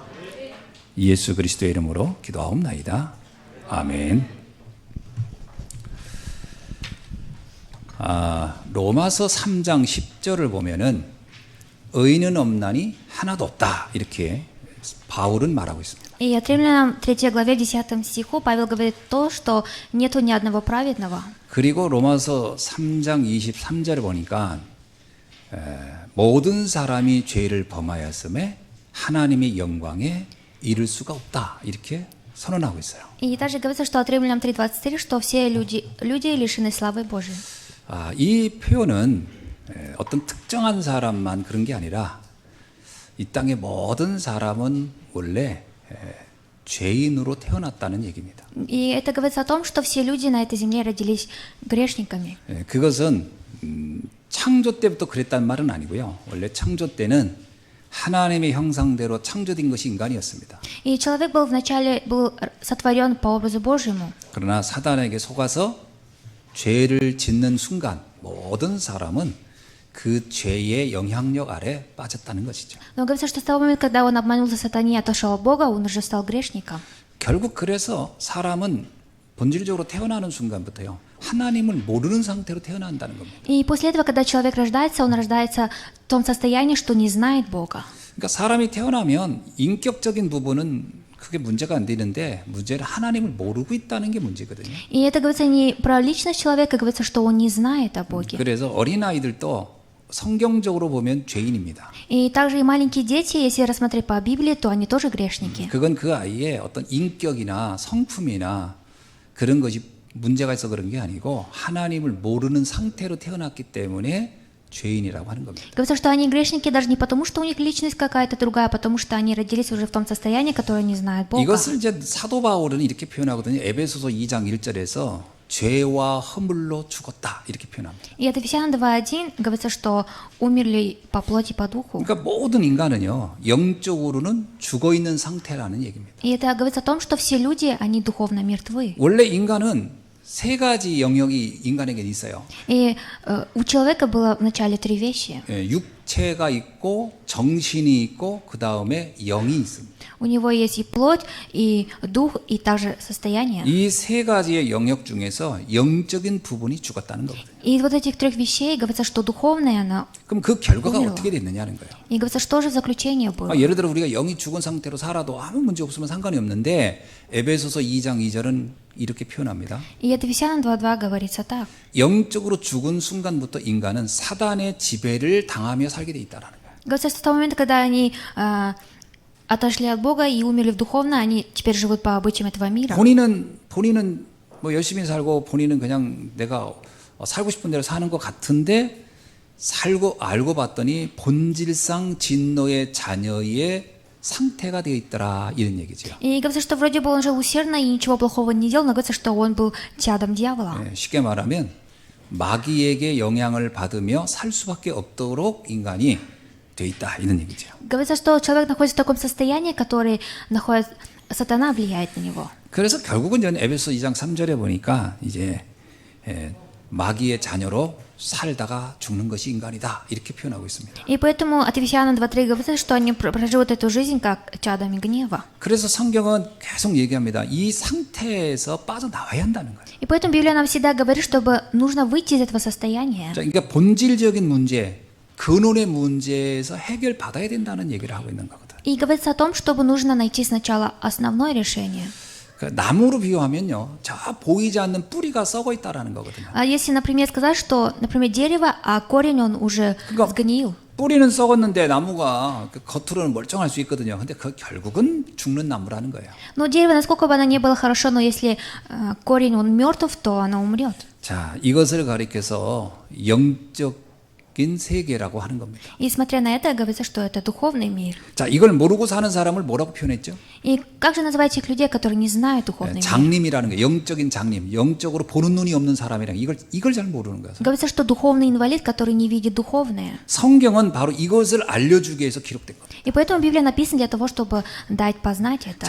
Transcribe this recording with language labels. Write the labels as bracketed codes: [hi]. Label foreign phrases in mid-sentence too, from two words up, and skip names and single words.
[ko] 예수 그리스도의 이름으로 기도하옵나이다. 아멘. 로마서 3장 10절을 보면은 의인은 없나니 하나도 없다 이렇게 바울은 말하고 있습니다. [ru] И от Римлянам 3 главе 10 стиху Павел говорит то, что нету ни одного праведного. [ko] 그리고 로마서 3장 23절을 보니까 모든 사람이 죄를 범하였음에 하나님의 영광에 이를 수가 없다 이렇게 선언하고 있어요. [ru] И также говорится, что от Римлянам 3:23, что все люди лишены славы Божией. [ko] 이 표현은 어떤 특정한 사람만 그런 게 아니라 이 땅의 모든 사람은 원래 죄인으로 태어났다는 얘기입니다. [ru] И это говорится о том, что все люди на этой земле родились грешниками. [ko] 그것은 창조 때부터 그랬단 말은 아니고요. 원래 창조 때는 하나님의 형상대로 창조된 것이 인간이었습니다. [ru] И человек был вначале сотворен по образу Божьему. [ko] 그러나 사단에게 속아서 죄를 짓는 순간 모든 사람은 그 죄의 영향력 아래 빠졌다는 것이죠. [ru] Но говорится, что с того момента, когда он обманулся сатане и отошел от Бога, он уже стал грешником. [ko] 결국 그래서 사람은 본질적으로 태어나는 순간부터요. 하나님을 모르는 상태로 태어난다는 겁니다. [ru] И после этого, когда человек рождается, он рождается в том состоянии, что не знает Бога. [ko] 그러니까 사람이 태어나면 인격적인 부분은 크게 문제가 안 되는데 문제는 하나님을 모르고 있다는 게 문제거든요. [ru] И это говорится не про личность человека, говорится, что он не знает о Боге. [ko] 그래서 어린아이들도 성경적으로 보면 죄인입니다. [ru] И также и маленькие дети, если рассмотреть по Библии, то они тоже грешники. [ko] 그건 그 아이의 어떤 인격이나 성품이나 그런 것이 문제가 있어 그런 게 아니고 하나님을 모르는 상태로 태어났기 때문에 죄인이라고 하는 겁니다. [ru] Говорится, что они грешники даже не потому, что у них личность какая-то другая, а потому что они родились уже в том состоянии, которое не знает Бога. [ko] 이것을 이제 사도 바울은 이렇게 표현하거든요. 에베소서 2장 1절에서 죄와 허물로 죽었다 이렇게 표현합니다. [ru] И это Ефесянам 2:1 говорится, что умерли по плоти, по духу. [ko] 그러니까 모든 인간은요 영적으로는 죽어 있는 상태라는 얘기입니다. [ru] И это говорится о том, что все люди, они духовно мертвы. [ko] 원래 인간은 세 가지 영역이 인간에게 있어요. [ru] И у человека было вначале 3 вещи. [ko] 육체가 있고 정신이 있고 그 다음에 영이 있습니다. [ru] У него есть и плоть, и дух, и также состояние. [ko] 이 세 가지의 영역 중에서 영적인 부분이 죽었다는 거거든요. [ru] И из вот этих 3 вещей говорится, что духовное, оно [ko] 그럼 그 결과가 [ru] умерло. [ko] 어떻게 됐느냐는 거예요. [ru] И говорится, что же заключение было. [ko] 예를 들어 우리가 영이 죽은 상태로 살아도 아무 문제 없으면 상관이 없는데 에베소서 2장 2절은 이렇게 표현합니다. [ru] И это Ефесянам 2:2 говорится так. [ko] 영적으로 죽은 순간부터 인간은 사단의 지배를 당하며 살게 돼 있다라는 거예요. [ru] Говорится, что с того момента, когда они отошли от Бога и умерли в духовно, они теперь живут по обычаям этого мира. [ko] 본인은 뭐 열심히 살고 본인은 그냥 내가 살고 싶은 대로 사는 것 같은데 알고 봤더니 본질상 진노의 자녀의 상태가 되어 있더라 이런 얘기죠. [ru] И говорится, что вроде бы он жил усердно и ничего плохого не делал, но говорится, что он был чадом дьявола. [ko] 쉽게 말하면 마귀에게 영향을 받으며 살 수밖에 없도록 인간이 돼 있다 이런 얘기죠. [ru] Говорится, что человек находится в таком состоянии, который находится, сатана влияет на него. [ko] 그래서 결국은 저는 에베소 2장 3절에 보니까 이제 마귀의 자녀로 살다가 죽는 것이 인간이다 이렇게 표현하고 있습니다. [ru] И поэтому от Ефесянам 2:3 говорится, что они проживут эту жизнь как чадами гнева. [ko] 그래서 성경은 계속 얘기합니다. 이 상태에서 빠져나와야 한다는 거예요. [ru] И поэтому Библия нам всегда говорит, чтобы нужно выйти из этого состояния. [ko] 그러니까 본질적인 문제, 근원의 문제에서 해결받아야 된다는 얘기를 하고 있는 거거든. [ru] И говорится о том, чтобы нужно найти сначала основное решение. [ko] 그 나무로 비유하면요, 저 보이지 않는 뿌리가 썩어 있다라는 거거든요. [ru] А если, например, сказать, что, например, дерево, а корень он уже [ko] 그러니까 [ru] сгнил. [ko] 뿌리는 썩었는데 나무가 그 겉으로는 멀쩡할 수 있거든요. 근데 그 결국은 죽는 나무라는 거예요. [ru] Но дерево, насколько бы оно ни было хорошо, но если корень он мертв, то оно умрет. [ko] 자, 이것을 가리켜서 영적인 세계라고 하는 겁니다. [ru] И смотря на это, говорится, что это духовный мир. [ko] 자, 이걸 모르고 사는 사람을 뭐라고 표현했죠? [ru] И как же называть тех людей, которые не знают духовный мир? [ko] 장님이라는 게 영적인 장님, 영적으로 보는 눈이 없는 사람이랑 이걸 잘 모르는 거예요. [ru] Говорится, что духовный инвалид, который не видит духовное. [ko] 성경은 바로 이것을 알려주기 위해서 기록된 거예요. [ru] И поэтому Библия написана для того, чтобы дать познать это.